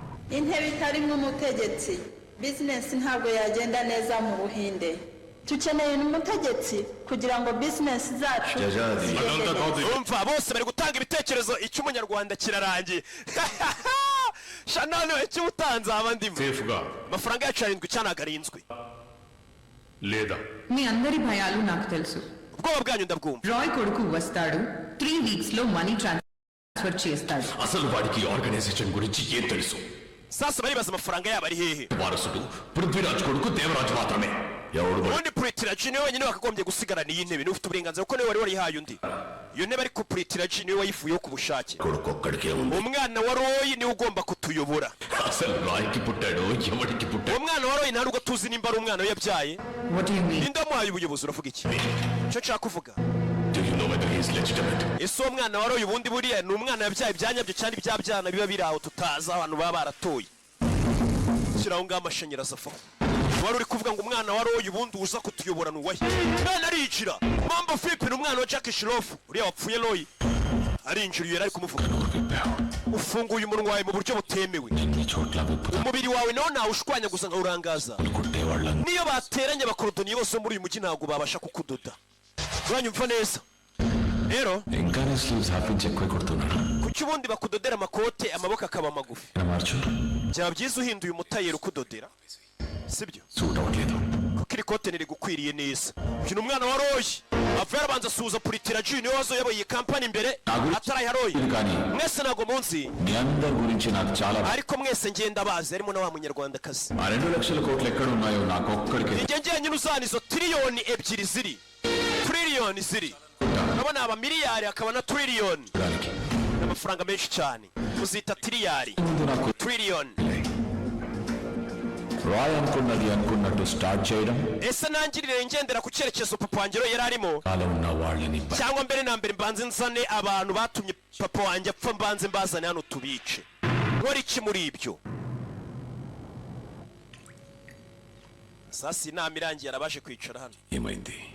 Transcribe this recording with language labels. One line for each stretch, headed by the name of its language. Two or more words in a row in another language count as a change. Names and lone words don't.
Kinyarwanda: intebe itarimwe umutegetsi business ntabwo yagenda neza mu Buhinde. Tukeneye umutegetsi kugira ngo business zacu umva bose bari gutanga ibitekerezo icyo umunyarwanda kirarangiye. Shanano icyo utanze abandi amafaranga yacu arindwi cyanagarindwi
Telugu: లేదా మీ అందరి భయాలు నాకు తెలుసు.
Kinyarwanda: ubwoba bwanyu ndabwumva.
Telugu: రాయ్ కొడుకు వస్తాడు 3 వీక్స్ లో
English: money transfer
Telugu: చేస్తాడు. అసలు వాడికి ఆర్గనైజేషన్ గురించి ఏం తెలుసు?
Kinyarwanda: sasa baribaza amafaranga yabo ari hehe?
Telugu: వారసుడు పృథ్వీరాజ్ కొడుకు దేవరాజ్ మాత్రమే. ఎవడు
Kinyarwanda: ubundi Prithviraj niwe wenyine wakagombye gusigarana iyi ntebe ufite uburenganzira kuko niwe wari warihaye undi. iyo ntebe ariko Prithviraj niwe wayifuyeho ku bushake.
Telugu: కొడుకు ఒక్కడికే ఉంది.
Kinyarwanda: umwana wa Roy niwe ugomba kutuyobora.
Telugu: అసలు రాయ్కి పుట్టాడు ఎవడికి పుట్టాడు?
Kinyarwanda: umwana wa Roy ntabwo tuzi nimba ari umwana we yabyaye.
English: What do you mean?
Kinyarwanda: ninde amuhaye ubuyobozi uravuga iki? cyo nshaka kuvuga.
English: Do you know whether he is legitimate?
Kinyarwanda: ese uwo mwana wa Roy ubundi buriya ni umwana yabyaye byanyabyo cyane ibyabyana biba biri aho tutazi abantu baba baratoye. shyiraho ngaho amashanyarazi afaho. wari uri kuvuga ngo umwana wa Roy ubundi uza kutuyobora nuwahe? mwana arinjira Mambo Philippe ni umwana wa Jackie Shroff uriya wapfuye Roy arinjira yari ari kumuvuga. ufunguye umunwa wawe mu buryo butemewe. umubiri wawe nawo nawe ushwanya gusa nka urangaza. niyo bateranye abakorodoniye bose muri uyu mujyi ntabwo babasha kukudoda. uranyumva neza rero
Telugu: ఇంకానే
English: sleeves half inch
Telugu: ఎక్కువ కొడుతున్నాడు.
Kinyarwanda: kuki ubundi bakudodera amakote amaboko akaba magufi? byaba byiza uhinduye umutayeri ukudodera sibyo?
Telugu: సూట్ అవ్వట్లేదు.
Kinyarwanda: kuko iri kote nirigukwiriye neza. uyu ni umwana wa Roy ava yarabanza asuhuza Prithviraj niwe wazoyoboye iyi kampani imbere atarayiha Roy. mwese ntabwo munsi
Telugu: మీ అందరి గురించి నాకు చాలా
Kinyarwanda: ariko mwese ngenda bazi harimo na wa munyarwandakazi.
Telugu: ఆ 2 లక్షల కోట్లు ఎక్కడ ఉన్నాయో నాకు ఒక్కడికే.
Kinyarwanda: njye njyenyine uzana izo tiriyoni ebyiri ziri triliyoni ziri urabona aba miliyari akaba na triliyoni amafaranga menshi cyane uzita tiriyari triliyoni.
Telugu: రాయ్ అనుకున్నది అనుకున్నట్టు స్టార్ట్ చేయడం.
Kinyarwanda: ese nangirire ngendera ku cyerekezo papa wanjye yari arimo
Telugu: అలా ఉన్న వాళ్ళని
Kinyarwanda: cyangwa mbere na mbere mbanze nzane abantu batumye papa wanjye apfa mbanze mbazane hano tubice? nkora iki muri ibyo? sasa inama irangiye arabaje kwicara hano.
Telugu: ఏమైంది?